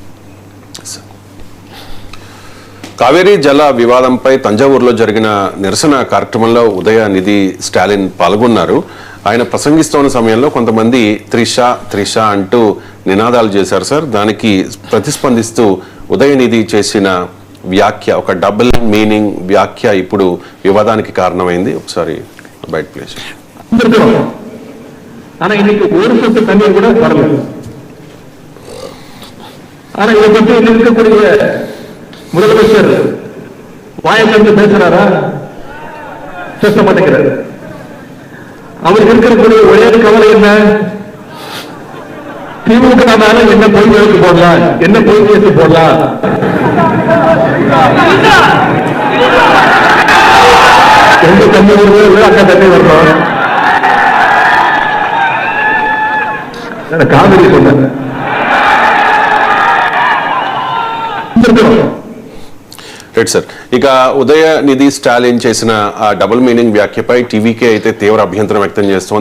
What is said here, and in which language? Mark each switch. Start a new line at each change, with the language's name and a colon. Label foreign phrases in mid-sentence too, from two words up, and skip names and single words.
Telugu: కావేరీ జల వివాదంపై తంజావూరులో జరిగిన నిరసన కార్యక్రమంలో ఉదయనిధి స్టాలిన్ పాల్గొన్నారు. ఆయన ప్రసంగిస్తున్న సమయంలో కొంతమంది త్రిష అంటూ నినాదాలు చేశారు సార్. దానికి ప్రతిస్పందిస్తూ ఉదయనిధి చేసిన వ్యాఖ్య, ఒక
English: double meaning
Telugu: వ్యాఖ్య ఇప్పుడు వివాదానికి కారణమైంది. ఒకసారి బయట ప్లేస్.
Tamil: ஆனா இன்னைக்கு ஒரு சொட்டு தண்ணீர் கூட வரல. ஆனா இதை பற்றி இருக்கக்கூடிய முதலமைச்சர் வாயிலிருந்து பேசுறாரா? பேச மாட்டேங்கிறார். அவருக்கு இருக்கக்கூடிய ஒரே கவலை என்ன? திமுக என்ன பொய் வழக்கு போடலாம், என்ன பொய் கேసు போடலாம். எந்த தண்ணி வருது அக்கா தண்ணி வரணும். కావేరీ சொன்னாங்க.
English: right sir.
Telugu: ఇక ఉదయనిధి స్టాలిన్ చేసిన ఆ
English: double meaning
Telugu: వ్యాఖ్యపై టీవీకే అయితే తీవ్ర అభ్యంతరం వ్యక్తం చేస్తోంది.